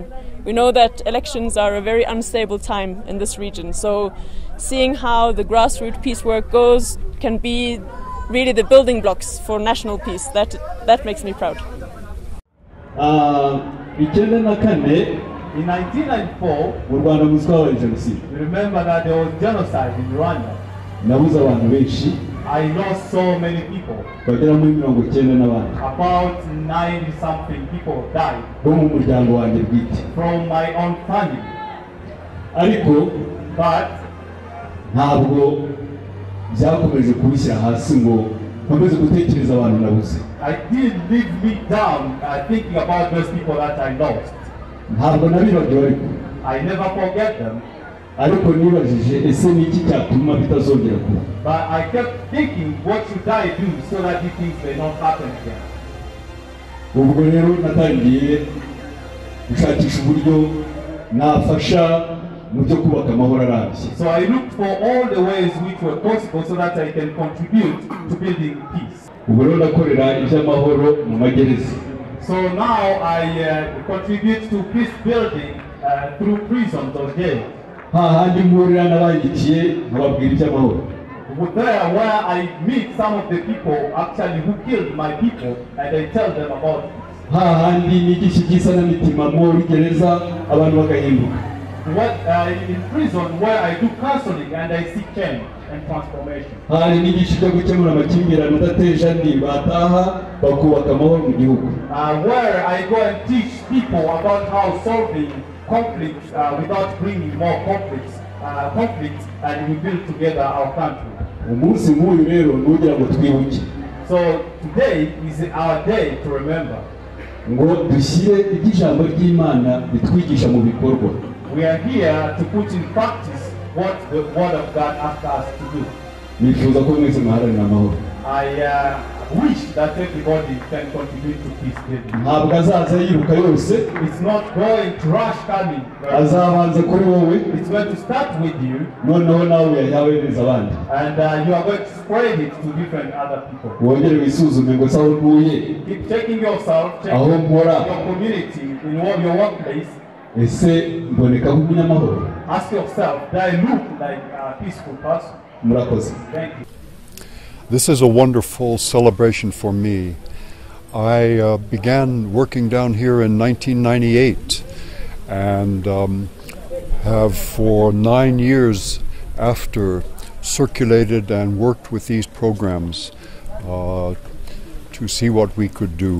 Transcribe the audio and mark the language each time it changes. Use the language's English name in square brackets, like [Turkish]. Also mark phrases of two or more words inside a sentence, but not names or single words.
[English] We know that elections are a very unstable time in this region, so seeing how the grassroots peace work goes can be really the building blocks for national peace. That makes me proud. In 1994, [Kinyarwanda] mu Rwanda muzwabaye jenoside. [English] you remember that there was genocide in Rwanda. [Kinyarwanda] Nabuze abantu benshi [English] I lost so many people. [Kinyarwanda] bagera muri 90 n'abandi [English] About 90-something people died [Kinyarwanda] bo mu muryango wanjye bwite. [English] from my own family. [Kinyarwanda] Ariko [English] But [Kinyarwanda] ntabwo byakomeje kubishyira hasi ngo nkomeze gutekereza abantu nabuze. [English] I didn't leave me down thinking about those people that I lost. [Kinyarwanda] Ntabwo nabibagiwe ariko [English] I never forget them. [Kinyarwanda] ariko nibajije ese ni iki cyatuma bitazongera kuba. [English] But I kept thinking, what should I do so that these things may not happen again? [Kinyarwanda] Ubwo rero natangiye gushakisha uburyo nafasha mu byo kubaka amahoro arambye. [English] So I looked for all the ways which were possible so that I can contribute to building peace. [Kinyarwanda] Ubwo rero ndakorera iby'amahoro mu magereza. [English] So now I contribute to peace building through prisons or jails. [Kinyarwanda] Hahandi mpurira n'abanyikiye nkababwira iby'amahoro. [English] There where I meet some of the people actually who killed my people and I tell them about it. [Kinyarwanda] Hahandi nigisha iby'isanamitima muri gereza abantu bagahinduka. [English] In prison where I do counseling and I see change and transformation. [Kinyarwanda] Hari nigisha ibyo gukemura amakimbirane adateje andi bataha bakubaka amahoro mu gihugu. [English] Where I go and teach people about how solving conflicts without bringing more conflicts and we build together our country. [Kinyarwanda] Umunsi nk'uyu rero nugira ngo twibuke. [English] So today is our day to remember. [Kinyarwanda] Ngo dushyire iby'ijambo ry'Imana bitwigisha mu bikorwa. [English] We are here to put in practice what the Word of God asks us to do. [Kinyarwanda] Nifuza ko mwese muharanira amahoro. [English] I wish that everybody can contribute to peace building. [Kinyarwanda] Ntabwo azaza yiruka yose. [English] It's not going to rush coming. [Kinyarwanda] Azabanza kuri wowe. [English] It's going to start with you. [Kinyarwanda] Noneho nawe yahereza abandi. [English] And you are going to spread it to different other people. [Kinyarwanda] Wongere wisuzume ngo saho ntuye. [English] Keep checking yourself, [Kinyarwanda] Aho [English] checking [Kinyarwanda] mpora. [English] your community, in your workplace. [Kinyarwanda] Ese mboneka nk'umunyamahoro. [English] Ask yourself, do I look like a peaceful person? [Kinyarwanda] Murakoze. [English] Thank you. This is a wonderful celebration for me. I began working down here in 1998 and have for 9 years after circulated and worked with these programs to see what we could do.